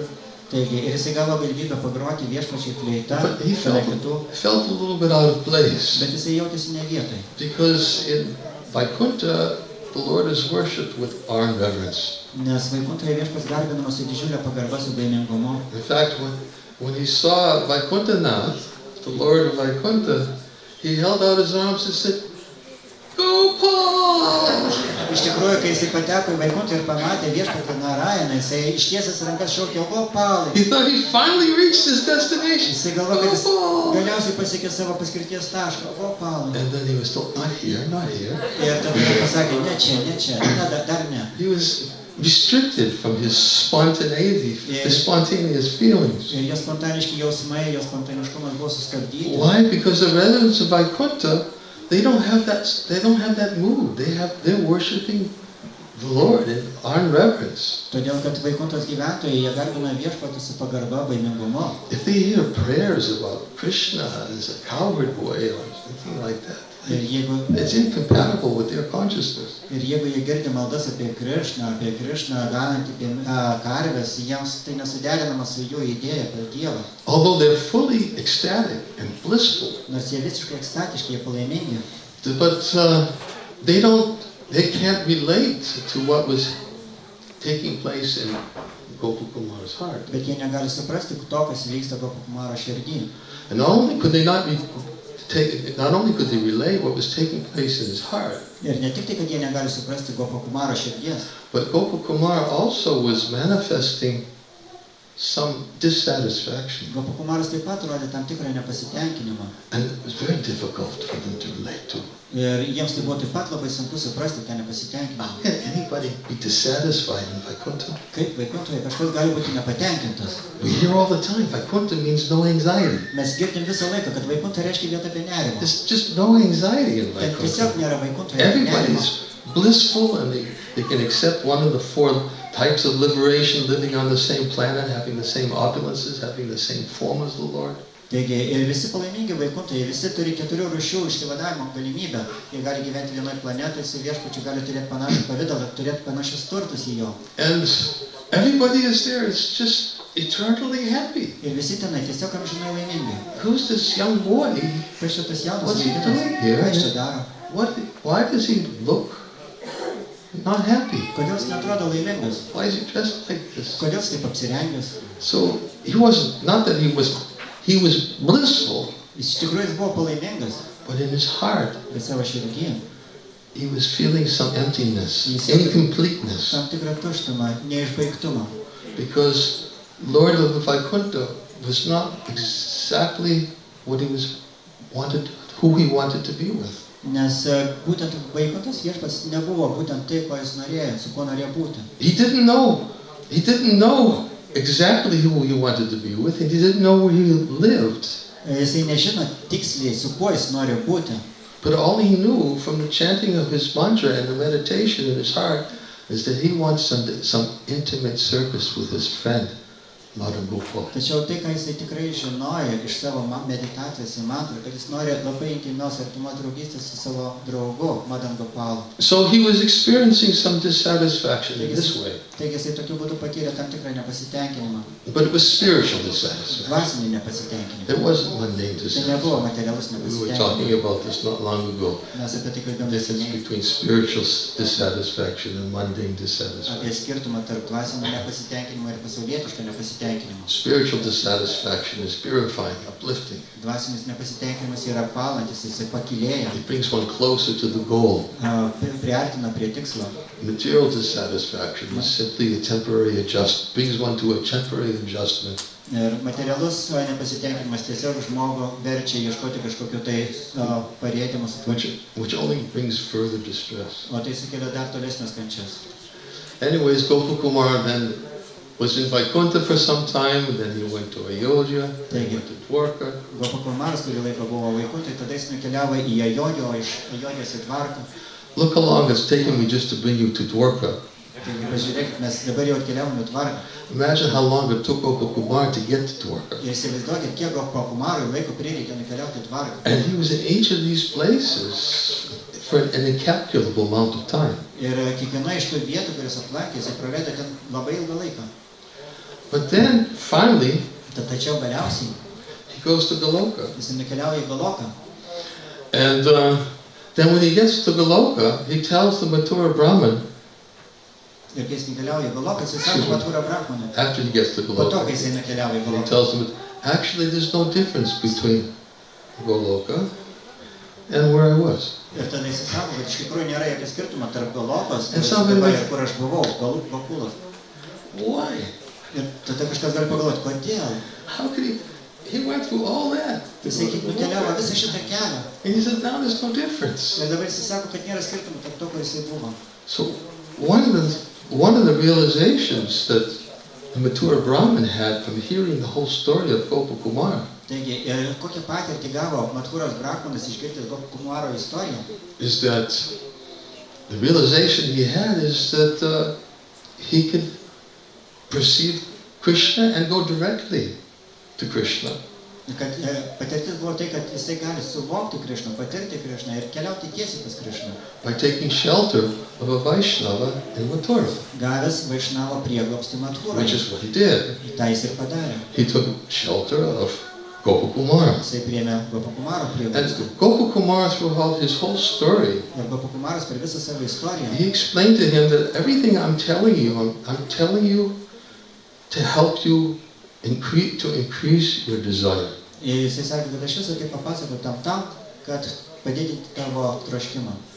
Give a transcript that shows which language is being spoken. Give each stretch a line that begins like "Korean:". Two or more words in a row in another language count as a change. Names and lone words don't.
Lithuanian: Taigi, ir jisai gavo galimybę pagroti viešpačiai fleitą
English: But he
Lithuanian: šalia kitų,
English: felt a little bit out of place.
Lithuanian: bet jisai jautėsi ne vietoj.
English: Because in Vaikuntha, the Lord is worshipped with awe and reverence.
Lithuanian: Nes Vaikuntoje viešpats garbinamas su didžiulė pagarba, su baimingumu.
English: In fact, when he saw Vaikuntanath, the Lord of Vaikuntha, he held out his arms and said, Gopal!
Lithuanian: Iš tikrųjų, kai jisai pateko į Vaikuntą ir pamatė viešpatį Narayaną, jisai ištiesęs rankas šaukė, Gopalai.
English: He thought he finally reached his destination.
Lithuanian: Jisai galvojo, kad jis Gopal! galiausiai pasiekė savo paskirties tašką, Gopalai.
English: And then he was told, not here, not here.
Lithuanian: Ir tada jis pasakė, ne čia, ne, dar ne.
English: He was restricted from his spontaneity, his spontaneous feelings.
Lithuanian: Ir jo spontaniški jausmai, jo spontaniškumas buvo sustabdyti.
English: Why? Because the residents of Vaikuntha, they don't have that mood. They're worshiping the Lord in awe and reverence.
Lithuanian: Todėl, kad Vaikuntos gyventojai, jie garbina viešpatį su pagarba, baimingumu.
English: If they hear prayers about Krishna as a cowherd boy or something like that, it's incompatible with their consciousness.
Lithuanian: Ir jeigu jie girdi maldas apie Krišną ganantį karves, jiems tai nesuderinama su jų idėja apie Dievą.
English: Although they're fully ecstatic and blissful,
Lithuanian: Nors jie visiškai ekstatiški, jie palaimingi.
English: but they can't relate to what was taking place in Gopakumar's heart.
Lithuanian: Bet jie negali suprasti to, kas vyksta Gopakumaro širdį.
English: And not only could they relate what was taking place in his heart,
Lithuanian: Ir ne tik tai, kad jie negali suprasti Gopakumaro širdies,
English: but Gopakumar also was manifesting some dissatisfaction.
Lithuanian: Gopakumaras taip pat rodė tam tikrą nepasitenkinimą.
English: And it was very difficult for them to relate to.
Lithuanian: Ir jiems tai buvo taip pat labai sunku suprasti tą
English: How
Lithuanian: nepasitenkinimą.
English: can anybody be dissatisfied in Vaikuntha?
Lithuanian: Kaip Vaikuntoje kažkas gali būti nepatenkintas.
English: We hear all the time, Vaikuntha means no anxiety.
Lithuanian: Mes girdim visą laiką, kad Vaikunta reiškia vietą be nerimo.
English: There's just no anxiety in
Lithuanian: Ten tiesiog Vaikuntha. nėra Vaikuntoje nerimo.
English: Everybody's blissful and they can accept one of the four types of liberation, living on the same planet, having the same opulences, having the same form as the Lord.
Lithuanian: Taigi, ir visi palaimingi Vaikuntoje, visi turi 4 rūšių išsivadavimo galimybę. Jie gali gyventi vienoje planetoje, su viešpačiu gali turėti panašų pavidalą, turėti panašius turtus į jo.
English: And everybody is there, it's just eternally happy.
Lithuanian: Ir visi tenai tiesiog amžinai laimingi.
English: Who's this young boy?
Lithuanian: Kas šitas jaunas
English: What's he
Lithuanian: vaikinas?
English: doing here?
Lithuanian: Ką jis čia daro?
English: Why does he look not happy?
Lithuanian: Kodėl jis neatrodo laimingas?
English: Why is he dressed like this?
Lithuanian: Kodėl jis taip apsirengęs?
English: So he wasn't, not that he was blissful,
Lithuanian: Iš tikrųjų jis buvo palaimingas,
English: but in his heart,
Lithuanian: bet savo širdį.
English: he was feeling some emptiness, incompleteness.
Lithuanian: Tam tikrą tuštumą, neišbaigtumą.
English: Because Lord of the Vaikuntha was not exactly what who he wanted to be with.
Lithuanian: Nes būtent Vaikuntas viešpats nebuvo būtent tai, ko jis norėjo, su kuo norėjo būti.
English: He didn't know exactly who he wanted to be with, and he didn't know where he lived.
Lithuanian: Jisai nežino tiksliai, su kuo jis nori būti.
English: But all he knew from the chanting of his mantra and the meditation in his heart, is that he wants some intimate service with his friend, Madan Gopal.
Lithuanian: Tačiau tai, ką jisai tikrai žinojo iš savo meditacijos į mantrą, kad jis nori labai intymios artimos draugystės su savo draugu Madan Gopalu.
English: So he was experiencing some dissatisfaction in this way.
Lithuanian: Taigi jisai tokiu būdu patyrė tam tikrą nepasitenkinimą.
English: But it was spiritual dissatisfaction.
Lithuanian: Dvasinį nepasitenkinimą.
English: It wasn't mundane
Lithuanian: Tai nebuvo
English: dissatisfaction.
Lithuanian: materialus
English: We were
Lithuanian: nepasitenkinimas.
English: talking about this not long ago.
Lithuanian: Mes apie tai kalbėjome
English: The difference
Lithuanian: neseniai.
English: between spiritual dissatisfaction and mundane
Lithuanian: Apie
English: dissatisfaction.
Lithuanian: skirtumą tarp dvasinio nepasitenkinimo ir pasaulietiško nepasitenkinimo.
English: Spiritual dissatisfaction is purifying, uplifting.
Lithuanian: Dvasinis nepasitenkinimas yra palantis, jisai pakilėja,
English: It brings one closer to the goal.
Lithuanian: priartina prie tikslo.
English: Material dissatisfaction is simply a temporary adjustment, brings one to a temporary adjustment.
Lithuanian: Ir materialus nepasitenkinimas tiesiog žmogų verčia ieškoti kažkokio tai parėtimo sutvarčio,
English: Which only brings further distress.
Lithuanian: o tai sukelia dar tolesnės kančias.
English: Anyways, Gopakumar then was in Vaikuntha for some time, and then he went to Ayodhya, then he went to Dwarka.
Lithuanian: Gopakumaras kurį laiką buvo vaikų, tai tada jis nukeliavo į Ajodhją, o iš Ajodhjos į Dvarką.
English: Look how long it's taken me just to bring you to Dwarka.
Lithuanian: Taigi pažiūrėkit, mes dabar jau atkeliavome į Dvarką.
English: Imagine how long it took Gopakumar to get to Dwarka.
Lithuanian: Ir įsivaizduokit, kiek Gopakumarui laiko prireikė nukeliauti į Dvarką.
English: And he was in each of these places for an incalculable amount of time.
Lithuanian: Ir kiekviena iš tų vietų, kurias aplankė, jisai praleido ten labai ilgą laiką.
English: But then, finally,
Lithuanian: Tačiau galiausiai
English: he goes to Goloka.
Lithuanian: jisai nukeliauja į Goloką.
English: And then when he gets to Goloka, he tells the Mathura Brahmin,
Lithuanian: Ir kai jis nukeliauja į Goloką, jisai sako Mathura Brahmanui.
English: after he gets to
Lithuanian: Po to,
English: Goloka,
Lithuanian: kai jisai nukeliauja į
English: he
Lithuanian: Goloką.
English: tells him, actually there's no difference between Goloka and where I was.
Lithuanian: Ir tada jisai sako, kad iš tikrųjų nėra jokio skirtumo tarp Golokos
English: And somebody
Lithuanian: dabar
English: may-
Lithuanian: ir kur aš buvau, Gokulas.
English: Why?
Lithuanian: Ir tada kažkas gali pagalvoti, kodėl?
English: How could he went through all that.
Lithuanian: Jisai kaip nukeliavo visą šitą kelią.
English: And he said, now there's no difference.
Lithuanian: Ir dabar jisai sako, kad nėra skirtumo tarp to, kur jisai buvo.
English: So one of the realizations that the Mathura Brahmin had from hearing the whole story of Gopakumar
Lithuanian: Taigi, ir kokią patirtį gavo Mathuros Brahmanas išgirdęs Gopakumaro istoriją?
English: is that the realization he had is that he could perceive Krishna and go directly to Krishna.
Lithuanian: Kad patirtis buvo tai, kad jisai gali suvokti Krišną, patirti Krišną ir keliauti tiesiai pas Krišną.
English: By taking shelter of a Vaishnava in Mathura,
Lithuanian: Gavęs Vaišnavo prieglobstį Mathūroje.
English: which is what he did.
Lithuanian: Tai jis ir padarė.
English: He took shelter of Gopakumar.
Lithuanian: Jisai priėmė Gopakumaro
English: And
Lithuanian: prieglobstį.
English: Gopakumar, throughout his whole story,
Lithuanian: Ir Gopakumaras per visą savo istoriją,
English: he explained to him that everything I'm telling you, I'm telling you to help you to increase your desire.
Lithuanian: jisai sakė, kad aš visą tai papasakau tam, kad padidinti tavo troškimą.